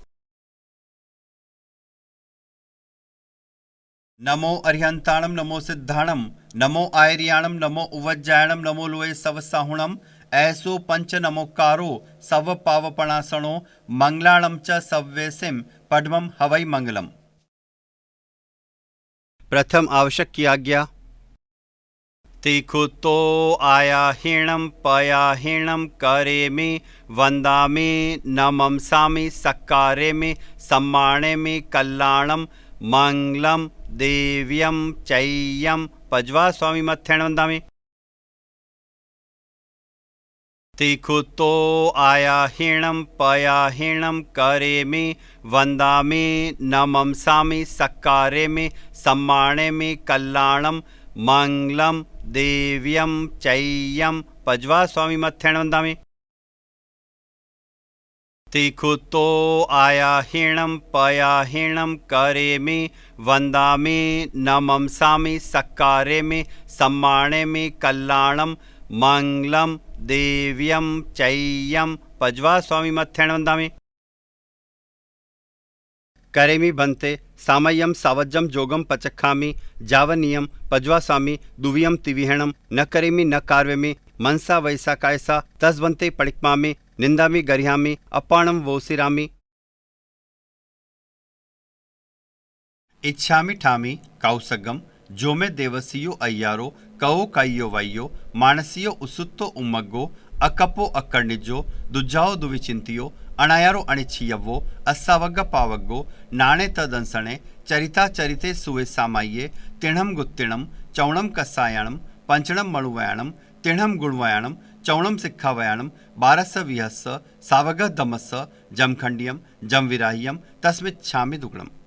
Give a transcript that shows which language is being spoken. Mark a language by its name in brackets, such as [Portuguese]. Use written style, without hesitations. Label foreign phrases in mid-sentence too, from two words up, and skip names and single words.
[Prakrit languages] नमो अर्हंताणम नमो सिद्धाणम नमो आयर्याणम नमो उवज्जायणम नमो लोए सवसाहुणम ऐसो पंच नमोकारो सव पावपणासणो मंगलाणम च सव्यसिम पद्मम हवै मंगलम। [Hindi] प्रथम आवश्यक की आज्ञा। [Prakrit languages] तिखुतो आया हीणम पया हीणम करे में वंदा में नमंसामि सकारे में सम्माने में कल्याणम मंगलम देव्यम चैयम पज्वा स्वामी मथेण वंदामि। तिखुतो आया हीणम पया हीणम करे में वंदा में नमंसामि सकारे में सम्माने में कल्याणम मंगलम देव्यम चैयम पज्वा स्वामी मथेण वंदामि। तिखुतो आया हीणम पया हीणम करे में वंदा में नमंसामि सकारे में सम्माने में कल्याणम मंगलम देव्यम चैयम पज्वा स्वामी मथेण वंदामि। करेमि भन्ते सामय्यम सावज्जम जोगम पचखामि जावनीयम पज्वा स्वामी दुवियम तिविहणम न करेमि न कार्वेमि मनसा वैसा कायसा तस्वन्ते पडिक्मामि निंदामि गरिहामि अपाणम वोसिरामि। इच्छामि ठामि कौसगम जो में देवसियो अय्यारो कहो कय्यो वय्यो मानसियो उसुत्तो उम्मग्गो अकपो अक्कर्णिजो दुज्जाओ दुविचिंतियो अणायारो अणिच्छियव्वो अस्सावग्ग पावग्गो नाणे तदंसणे चरिता चरिते सुवे सामाये तिणम गुत्तिणम चौणम कस्सायाणम पंचणम मणुवयाणम तिणम गुणवयाणम चौणम सिक्खावयाणम बारस विहस्स सावग दमस्स जमखंडियम जमविराह्यम तस्मिच्छामि दुग्णम।